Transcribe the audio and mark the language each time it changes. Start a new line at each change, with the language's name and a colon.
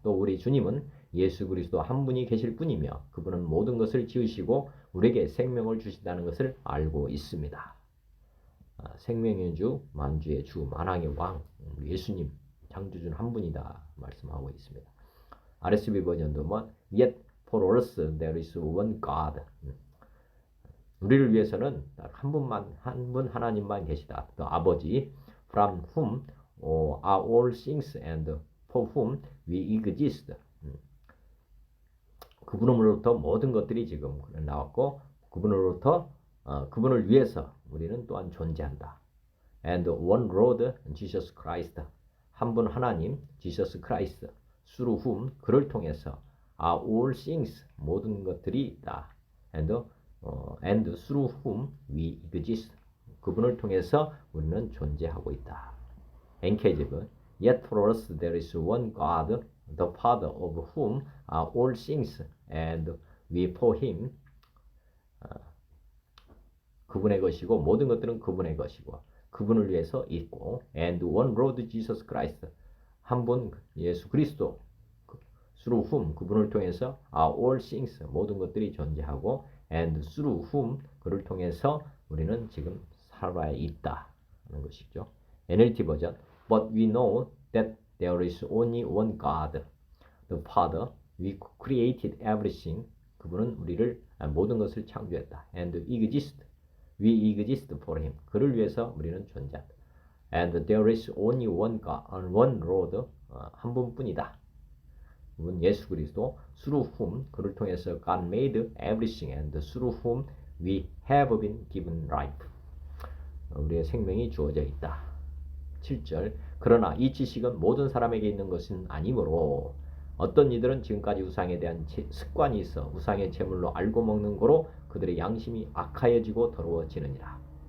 Korean: 또 우리 주님은 예수 그리스도 한 분이 계실 뿐이며 그분은 모든 것을 지으시고 우리에게 생명을 주신다는 것을 알고 있습니다. 생명의 주, 만주의 주, 만왕의 왕, 예수님, 창조주 한 분이다 말씀하고 있습니다.
English: RSV
Korean: 버전도 뭐
English: Yet for us there is one God.
Korean: 우리를 위해서는 한 분만 한 분 하나님만 계시다. 또 아버지
English: from whom are all things and for whom we exist.
Korean: 그분으로부터 모든 것들이 지금 나왔고 그분으로부터 그분을 위해서 우리는 또한 존재한다.
English: And one Lord Jesus Christ
Korean: 한 분 하나님
English: Jesus Christ through whom
Korean: 그를 통해서
English: are all things
Korean: 모든 것들이 있다.
English: And through whom we exist
Korean: 그분을 통해서 우리는 존재하고 있다.
English: NKJV Yet for us there is one God, the Father of whom are all things, and we for him
Korean: 그분의 것이고 모든 것들은 그분의 것이고 그분을 위해서 있고
English: and one Lord Jesus Christ
Korean: 한 분 예수 그리스도
English: through whom
Korean: 그분을 통해서
English: are all things
Korean: 모든 것들이 존재하고
English: and through whom
Korean: 그를 통해서 우리는 지금 살아야 있다 하는 것이죠.
English: NLT 버전 But we know that there is only one God, the Father. We created everything.
Korean: 그분은 우리를 모든 것을 창조했다.
English: And exist. We exist for him.
Korean: 그를 위해서 우리는 존재한다.
English: And there is only one God, one Lord.
Korean: 한 분뿐이다. 그분 예수 그리스도.
English: Through whom
Korean: 그를 통해서
English: God made everything, and through whom we have been given life.
Korean: 우리의 생명이 주어져 있다. 7절 그러나 이 지식은 모든 사람에게 있는 것은 아니므로 어떤 이들은 지금까지 우상에 대한 습관이 있어 우상의 제물로 알고 먹는 거로 그들의 양심이 악하여지고 더러워지느니라.